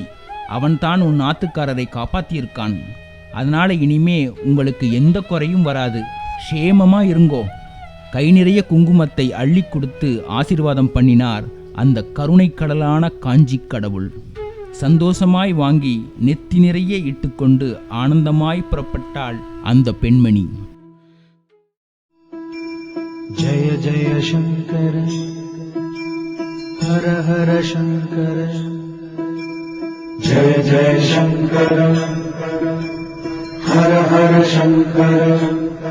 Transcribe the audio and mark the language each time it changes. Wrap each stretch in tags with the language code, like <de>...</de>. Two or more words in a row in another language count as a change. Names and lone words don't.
<ta>அவன்தான் உன் ஆத்துக்காரரை காப்பாத்தியிருக்கான். அதனால இனிமே உங்களுக்கு எந்த குறையும் வராது. க்ஷேமமா இருங்கோ. கை நிறைய குங்குமத்தை அள்ளி கொடுத்து ஆசீர்வாதம் பண்ணினார் அந்த கருணை கடலான காஞ்சி கடவுள். சந்தோஷமாய் வாங்கி நெத்தி நிறைய இட்டுக்கொண்டு ஆனந்தமாய் புறப்பட்டாள் அந்த பெண்மணி.</ta> <sa>जय जय शंकर हर हर शंकर जय जय शंकर हर हर शंकर</sa>